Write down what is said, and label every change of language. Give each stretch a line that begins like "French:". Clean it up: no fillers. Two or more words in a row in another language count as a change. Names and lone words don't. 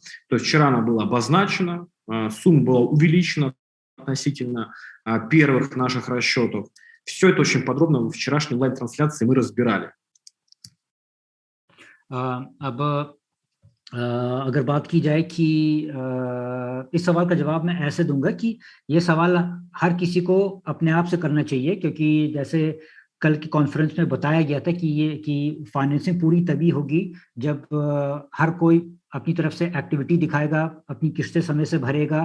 Russian: То есть вчера она была обозначена, сумма была увеличена относительно первых наших расчетов. Все это очень подробно в вчерашней онлайн-трансляции мы разбирали.
Hindi: अब अगर बात की जाए कि इस सवाल का जवाब मैं ऐसे दूंगा कि ये सवाल हर किसी को अपने आप से करना चाहिए, क्योंकि जैसे कल की कॉन्फ्रेंस में बताया गया था कि फाइनेंसिंग पूरी तभी होगी जब हर कोई अपनी तरफ से एक्टिविटी दिखाएगा, अपनी किस्तें समय से भरेगा।